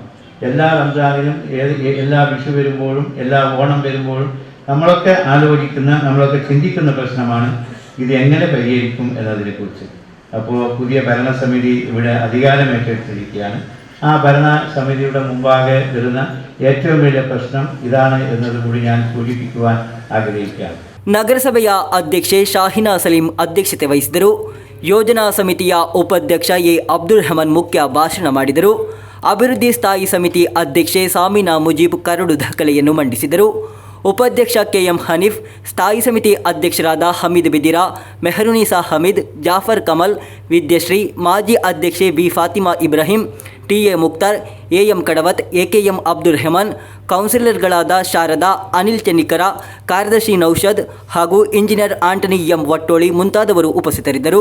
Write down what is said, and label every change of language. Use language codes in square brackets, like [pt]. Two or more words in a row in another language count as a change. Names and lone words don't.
[ml] എല്ലാ റംസാനിലും എല്ലാ വിഷു വരുമ്പോഴും എല്ലാ ഓണം വരുമ്പോഴും നമ്മളൊക്കെ ആലോചിക്കുന്ന നമ്മളൊക്കെ ചിന്തിക്കുന്ന പ്രശ്നമാണ് ഇത് എങ്ങനെ പരിഹരിക്കും എന്നതിനെക്കുറിച്ച്. അപ്പോൾ പുതിയ ഭരണസമിതി ഇവിടെ അധികാരം ഏറ്റെടുത്തിരിക്കുകയാണ്. ആ ഭരണസമിതിയുടെ മുമ്പാകെ വരുന്ന ഏറ്റവും വലിയ പ്രശ്നം ഇതാണ് എന്നതുകൂടി ഞാൻ സൂചിപ്പിക്കുവാൻ ಆಗ್ರಹಿಸಿದ್ದಾರೆ. [kn] ನಗರಸಭೆಯ ಅಧ್ಯಕ್ಷೆ ಶಾಹಿನಾ ಸಲೀಂ ಅಧ್ಯಕ್ಷತೆ ವಹಿಸಿದರು. ಯೋಜನಾ ಸಮಿತಿಯ ಉಪಾಧ್ಯಕ್ಷ ಎ ಅಬ್ದುಲ್ ರಹಮಾನ್ ಮುಖ್ಯ ಭಾಷಣ ಮಾಡಿದರು. ಅಭಿವೃದ್ಧಿ ಸ್ಥಾಯಿ ಸಮಿತಿ ಅಧ್ಯಕ್ಷೆ ಸಾಮಿನಾ ಮುಜೀಬ್ ಕರಡು ದಾಖಲೆಯನ್ನು ಮಂಡಿಸಿದರು. ಉಪಾಧ್ಯಕ್ಷ ಕೆಎಂ ಹನೀಫ್, ಸ್ಥಾಯಿ ಸಮಿತಿ ಅಧ್ಯಕ್ಷರಾದ ಹಮೀದ್ ಬಿದಿರಾ, ಮೆಹರುನಿಸಾ ಹಮೀದ್, ಜಾಫರ್ ಕಮಲ್, ವಿದ್ಯಶ್ರೀ, ಮಾಜಿ ಅಧ್ಯಕ್ಷೆ ಬಿ ಫಾತಿಮಾ ಇಬ್ರಾಹಿಂ, ಟಿಎ ಮುಕ್ತಾರ್, ಎಎಂ ಕಡವತ್, ಎಕೆಎಂ ಅಬ್ದುಲ್ ರೆಹಮಾನ್, ಕೌನ್ಸಿಲರ್ಗಳಾದ ಶಾರದಾ, ಅನಿಲ್ ಚೆನ್ನಿಕರ, ಕಾರ್ಯದರ್ಶಿ ನೌಷದ್ ಹಾಗೂ ಇಂಜಿನಿಯರ್ ಆಂಟನಿ ಎಂ ವಟ್ಟೋಳಿ ಮುಂತಾದವರು ಉಪಸ್ಥಿತರಿದ್ದರು.